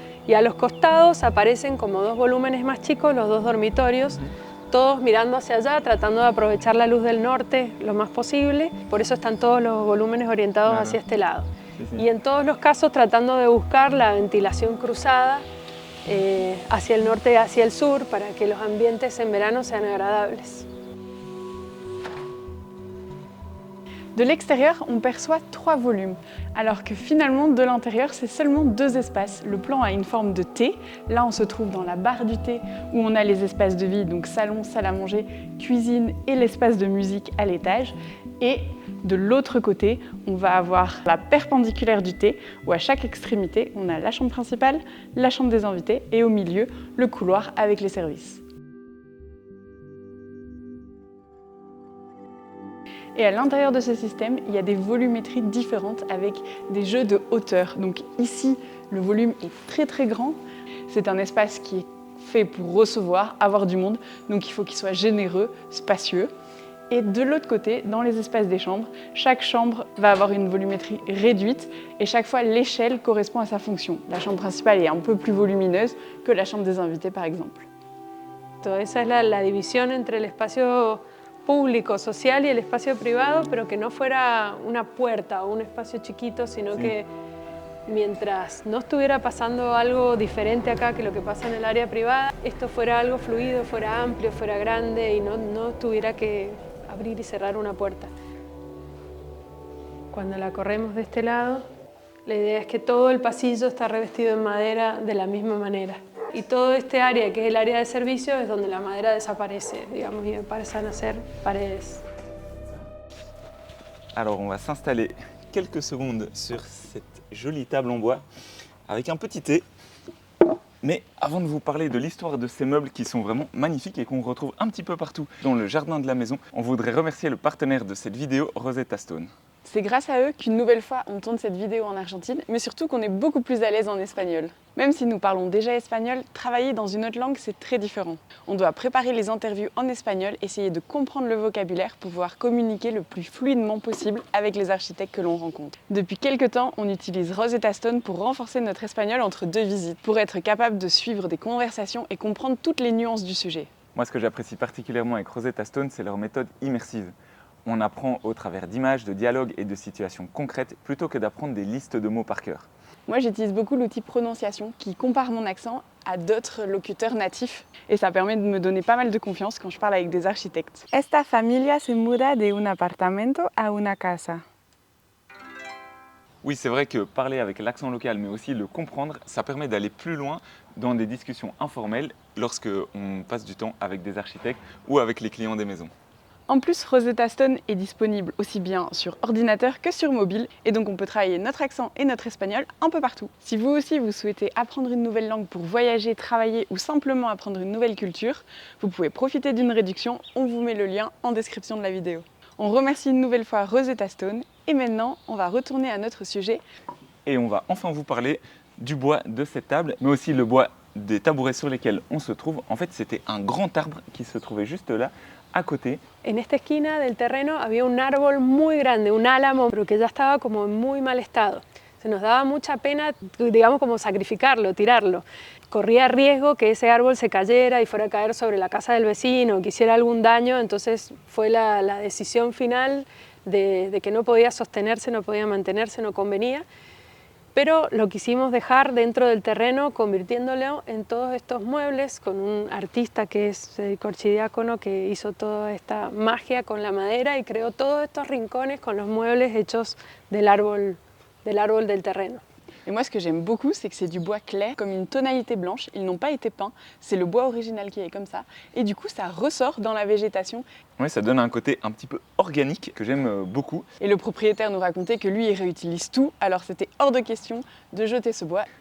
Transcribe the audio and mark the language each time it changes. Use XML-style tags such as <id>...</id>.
<es>Y a los costados aparecen como dos volúmenes más chicos, los dos dormitorios, todos mirando hacia allá, tratando de aprovechar la luz del norte lo más posible. Por eso están todos los volúmenes orientados hacia este lado. Sí, sí. Y en todos los casos tratando de buscar la ventilación cruzada hacia el norte y hacia el sur para que los ambientes en verano sean agradables.</es> <fr>De l'extérieur, on perçoit 3 volumes, alors que finalement, de l'intérieur, c'est seulement 2 espaces. Le plan a une forme de T. Là, on se trouve dans la barre du thé, où on a les espaces de vie, donc salon, salle à manger, cuisine et l'espace de musique à l'étage. Et de l'autre côté, on va avoir la perpendiculaire du thé, où à chaque extrémité, on a la chambre principale, la chambre des invités, et au milieu, le couloir avec les services. Et à l'intérieur de ce système, il y a des volumétries différentes avec des jeux de hauteur. Donc ici, le volume est très très grand. C'est un espace qui est fait pour recevoir, avoir du monde. Donc il faut qu'il soit généreux, spacieux. Et de l'autre côté, dans les espaces des chambres, chaque chambre va avoir une volumétrie réduite et chaque fois l'échelle correspond à sa fonction. La chambre principale est un peu plus volumineuse que la chambre des invités par exemple. Esa es la división entre el espacio público, social y el espacio privado, pero que no fuera una puerta o un espacio chiquito, sino que mientras no estuviera pasando algo diferente acá que lo que pasa en el área privada, esto fuera algo fluido, fuera amplio, fuera grande y no tuviera que abrir y cerrar una puerta. Cuando la corremos de este lado, la idea es que todo el pasillo está revestido en madera de la misma manera. Y todo este área, que es el área de servicio, es donde la madera desaparece, digamos, y pasan a ser paredes. Alors on va s'installer quelques secondes sur cette jolie table en bois avec un petit thé. Mais avant de vous parler de l'histoire de ces meubles qui sont vraiment magnifiques et qu'on retrouve un petit peu partout dans le jardin de la maison, on voudrait remercier le partenaire de cette vidéo, Rosetta Stone. C'est grâce à eux qu'une nouvelle fois on tourne cette vidéo en Argentine, mais surtout qu'on est beaucoup plus à l'aise en espagnol. Même si nous parlons déjà espagnol, travailler dans une autre langue c'est très différent. On doit préparer les interviews en espagnol, essayer de comprendre le vocabulaire pour pouvoir communiquer le plus fluidement possible avec les architectes que l'on rencontre. Depuis quelques temps, on utilise Rosetta Stone pour renforcer notre espagnol entre 2 visites, pour être capable de suivre des conversations et comprendre toutes les nuances du sujet. Moi, ce que j'apprécie particulièrement avec Rosetta Stone, c'est leur méthode immersive. On apprend au travers d'images, de dialogues et de situations concrètes plutôt que d'apprendre des listes de mots par cœur. Moi, j'utilise beaucoup l'outil prononciation qui compare mon accent à d'autres locuteurs natifs et ça permet de me donner pas mal de confiance quand je parle avec des architectes.</fr> <es>Esta familia se muda de un apartamento a una casa.</es> <fr>Oui, c'est vrai que parler avec l'accent local, mais aussi le comprendre, ça permet d'aller plus loin dans des discussions informelles lorsque on passe du temps avec des architectes ou avec les clients des maisons. En plus, Rosetta Stone est disponible aussi bien sur ordinateur que sur mobile et donc on peut travailler notre accent et notre espagnol un peu partout. Si vous aussi vous souhaitez apprendre une nouvelle langue pour voyager, travailler ou simplement apprendre une nouvelle culture, vous pouvez profiter d'une réduction, on vous met le lien en description de la vidéo. On remercie une nouvelle fois Rosetta Stone et maintenant on va retourner à notre sujet. Et on va enfin vous parler du bois de cette table, mais aussi le bois des tabourets sur lesquels on se trouve. En fait, c'était un grand arbre qui se trouvait juste là, à côté.</fr> <es>En esta esquina del terreno había un árbol muy grande, un álamo, pero que ya estaba como en muy mal estado. Se nos daba mucha pena, digamos, como sacrificarlo, tirarlo. Corría riesgo que ese árbol se cayera y fuera a caer sobre la casa del vecino, que hiciera algún daño, entonces fue la decisión final de que no podía sostenerse, no podía mantenerse, no convenía. Pero lo quisimos dejar dentro del terreno, convirtiéndolo en todos estos muebles, con un artista que es Federico Archidiácono, que hizo toda esta magia con la madera y creó todos estos rincones con los muebles hechos del árbol del terreno.</es> <fr>Et moi, ce que j'aime beaucoup, c'est que c'est du bois clair, comme une tonalité blanche. Ils n'ont pas été peints, c'est le bois original qui est comme ça. Et du coup, ça ressort dans la végétation. Oui, ça donne un côté un petit peu organique que j'aime beaucoup. Et le propriétaire nous racontait que lui, il réutilise tout, alors c'était hors de question de jeter ce bois.</fr>